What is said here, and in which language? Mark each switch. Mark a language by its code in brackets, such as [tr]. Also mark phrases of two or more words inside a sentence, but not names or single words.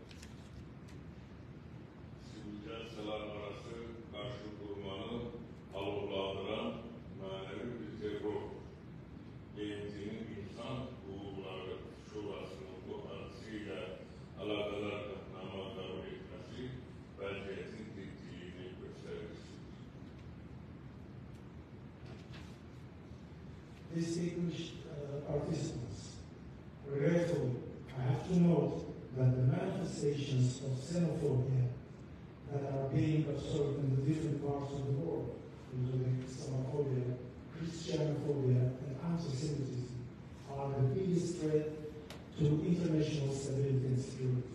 [az] sivilizasiyalar arası qarşı durmanı alovlandıran mənəvi bir terror, BMT-nin İnsan Hüquqları Şurasının bu hadisəyə əlaqədar qətnamə qəbul etməsi vəziyyətin ciddiliyini göstərmişdir. [en] Distinguished participants, regretfully, I have to note that the manifestations of xenophobia that are being observed in the different parts of the world, including Islamophobia, Christianophobia, and anti-Semitism, are the biggest threat to international stability and security.